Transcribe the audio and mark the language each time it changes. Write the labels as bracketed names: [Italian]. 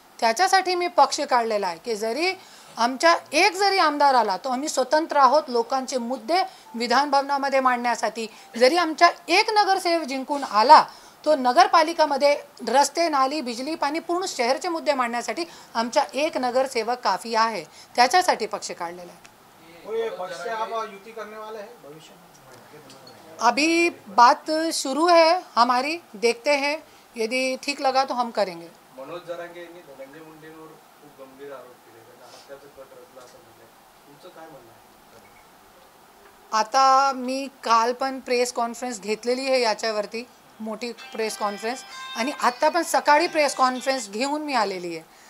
[Marathi] त्याच्यासाठी मी पक्ष काढलेला आहे की जरी आमच्या एक जरी आमदार आला तो आम्ही स्वतंत्र आहोत लोकांचे मुद्दे विधान भवनामध्ये मांडण्यासाठी. जरी आमच्या एक नगरसेवक जिंकून आला तो नगरपालिकामध्ये रस्ते, नाली, बिजली, पाणी पूर्ण शहरचे मुद्दे मांडण्यासाठी आमचा एक नगरसेवक काफ़ी आहे. त्याच्यासाठी पक्ष काढलेला आहे. [Hindi] कोई पक्ष से आप युति करने वाले हैं भविष्य में? अभी बात शुरू है हमारी, देखते हैं. यदि ठीक लगा तो हम करेंगे. [Marathi] मनोज जरांगे यांनी धनंजय मुंडेंवर खूप गंभीर आरोप केले. त्यांना हत्याचं कट रचला असं म्हणलंय. तुमचं काय म्हणणं आहे? आता मी काल पण प्रेस कॉन्फरन्स घेतलेली आहे याच्यावरती, मोठी प्रेस कॉन्फरन्स, आणि आता पण सकाळी प्रेस कॉन्फरन्स घेऊन मी आलेली आहे.